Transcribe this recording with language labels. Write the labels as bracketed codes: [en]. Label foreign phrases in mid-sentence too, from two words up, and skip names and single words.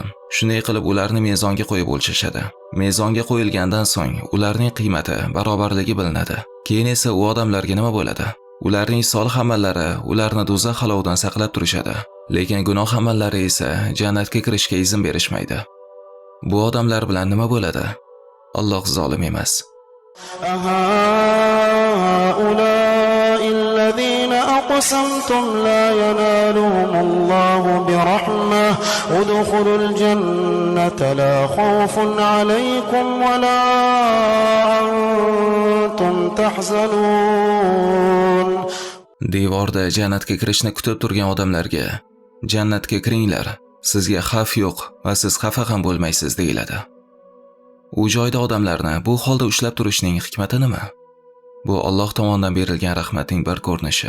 [uz] Shunday qilib ularni mezonga qo'yib o'lchashadi. Mezonga qo'yilgandan so'ng ularning qiymati barobarligi bilinadi. Keyin esa u odamlarga nima bo'ladi? Ularning solih amallari ularni do'zax halovidan saqlab turishadi, lekin gunoh amallari esa jannatga kirishga izn berishmaydi. Bu odamlar bilan nima bo'ladi? Alloh zolim emas. [ar] أهؤلاء الذين أقسمتم لا ينالهم الله برحمة ادخلوا الجنة لا خوف عليكم ولا أنتم تحزنون. [uz] Devorda jannatga kirishni kutib turgan odamlarga jannatga kiringlar, sizga xavf yo'q va siz xafa ham bo'lmaysiz deyiladi. U joyda odamlarni bu holda ushlab turishning hikmati nima? Bu Alloh tomonidan berilgan rahmatning bir ko'rinishi.